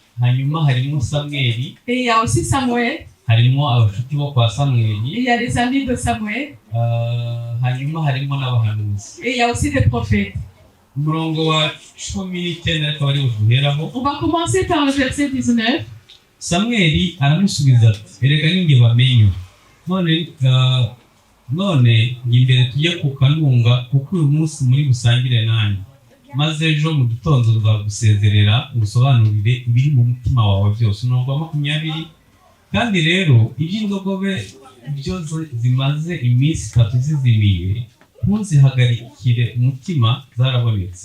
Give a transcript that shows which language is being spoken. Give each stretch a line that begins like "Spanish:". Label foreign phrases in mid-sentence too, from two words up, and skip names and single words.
French: Et il y a aussi Samuel. Il y a les amis de Samuel. Et il y a aussi des prophètes. On va commencer par le verset 19.
Kinyarwanda: Samuel aramusubiza ati erega ninge bamenyo none ngimbere tujye ku kanunga kuko uyu munsi muri busangire nanjye maze ejo mu gitondo nzagusezerera ngusobanurire ibiri mu mutima wawe byose. Umurongo wa 20. Kandi rero iby'indogobe byo zimaze iminsi 3 zizimiye, ntuzihagarikire umutima, zarabonetse.